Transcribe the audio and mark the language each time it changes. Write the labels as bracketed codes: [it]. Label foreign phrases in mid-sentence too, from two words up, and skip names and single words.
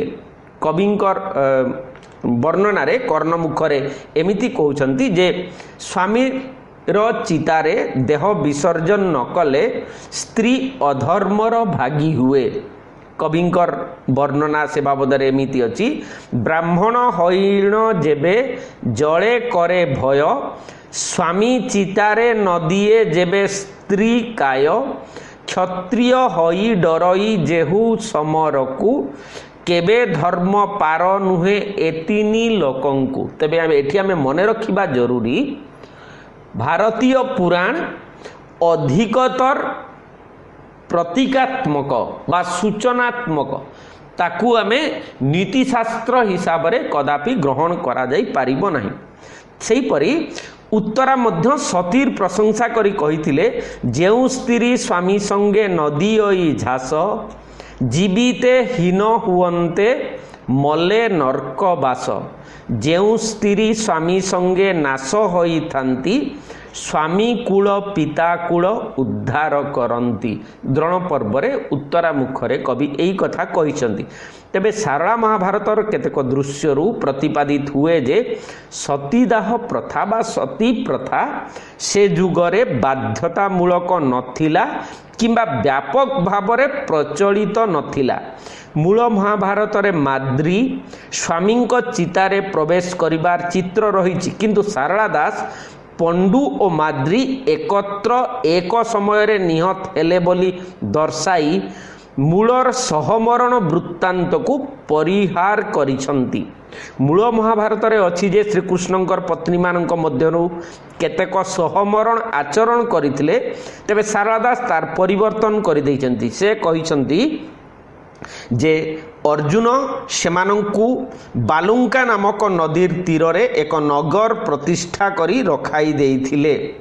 [or] କବିଙ୍କର ବର୍ଣ୍ଣନା ରେ କର୍ଣ୍ଣ ମୁଖରେ ଏମିତି କହୁଛନ୍ତି ଯେ ସ୍ୱାମୀ ଚିତାରେ ଦେହ ବିସର୍ଜନ ନ କଲେ ସ୍ତ୍ରୀ ଅଧର୍ମର ଭାଗୀ ହୁଏ। କବିଙ୍କର ବର୍ଣ୍ଣନା ସେ ବାବଦ ଏମିତି ଅଛି, ବ୍ରାହ୍ମଣ ହୋଇଣ ଯେବେ ଜଳେ କରେ ଭୟ, ସ୍ୱାମୀ ଚିତାରେ ନଦିଏ ଯେବେ ସ୍ତ୍ରୀ କାୟ, କ୍ଷତ୍ରିୟ ହୋଇ ଡରଇ ଯେହୁ ସମରକୁ, କେବେ ଧର୍ମ ପାର ନୁହେଁ ଏ ତିନି ଲୋକଙ୍କୁ। ତେବେ ଏଠି ଆମେ ମନେ ରଖିବା ଜରୁରୀ, ଭାରତୀୟ ପୁରାଣ ଅଧିକତର ପ୍ରତୀକାତ୍ମକ ବା ସୂଚନାତ୍ମକ, ତାକୁ ଆମେ ନୀତିଶାସ୍ତ୍ର ହିସାବ ରେ କଦାପି ଗ୍ରହଣ କରା ଯାଇ ପାରିବ ନାହିଁ। ସେହି ପରି ଉତ୍ତରା ମଧ୍ୟ ସତୀର ପ୍ରଶଂସା କରି କହିଥିଲେ, ଯେଉଁ ସ୍ତ୍ରୀ ସ୍ୱାମୀ ସଙ୍ଗେ ନଦିଏ ଝାସ, ଜୀବିତେ ହୀନ ହୁଅନ୍ତେ ମଲେ ନର୍କ ବାସ, ଯେଉଁ ସ୍ତ୍ରୀ ସ୍ୱାମୀ ସଙ୍ଗେ ନାଶ ହୋଇ ଥାନ୍ତି, ସ୍ୱାମୀ କୁଳ ପିତା କୁଳ ଉଦ୍ଧାର କରନ୍ତି। ଦ୍ରୋଣ ପର୍ବ ରେ ଉତ୍ତରା ମୁଖରେ କବି ଏହି କଥା କହିଛନ୍ତି। ତେବେ ସାରଳା ମହାଭାରତର କେତେକ ଦୃଶ୍ୟରୁ ପ୍ରତିପାଦିତ ହୁଏ ଯେ ସତୀଦାହ ପ୍ରଥା ବା ସତୀ ପ୍ରଥା ସେ ଯୁଗରେ ବାଧ୍ୟତାମୂଳକ ନଥିଲା କିମ୍ବା ବ୍ୟାପକ ଭାବରେ ପ୍ରଚଳିତ ନଥିଲା। ମୂଳ ମହାଭାରତ ରେ ମାଦ୍ରୀ ସ୍ୱାମୀ ଚିତାରେ ପ୍ରବେଶ କରିବାର ଚିତ୍ର ରହି, କିନ୍ତୁ ସାରଳା ଦାସ ପାଣ୍ଡୁ ଓ ମାଦ୍ରୀ ଏକତ୍ର ଏକ ସମୟ ରେ ନିହତ ହେଲେ ବୋଲି ଦର୍ଶାଇ ମୂଳର ସହମରଣ ବୃତ୍ତାନ୍ତ କୁ ପରିହାର କରିଛନ୍ତି। ମୂଳ ମହାଭାରତ ରେ ଅଛି ଯେ ଶ୍ରୀକୃଷ୍ଣଙ୍କର ପତ୍ନୀ ମାନଙ୍କ ମଧ୍ୟରୁ କେତେକ ସହମରଣ ଆଚରଣ କରିଥିଲେ, ତେବେ ସାରଳା ଦାସ ତାର ପରିବର୍ତ୍ତନ କରି ଦେଇଛନ୍ତି। ସେ କହିଛନ୍ତି ଯେ ଅର୍ଜୁନ ସେମାନଙ୍କୁ ବାଲୁକା ନାମକ ନଦୀର ତୀର ରେ ଏକ ନଗର ପ୍ରତିଷ୍ଠା କରି ରଖାଇ ଦେଇଥିଲେ।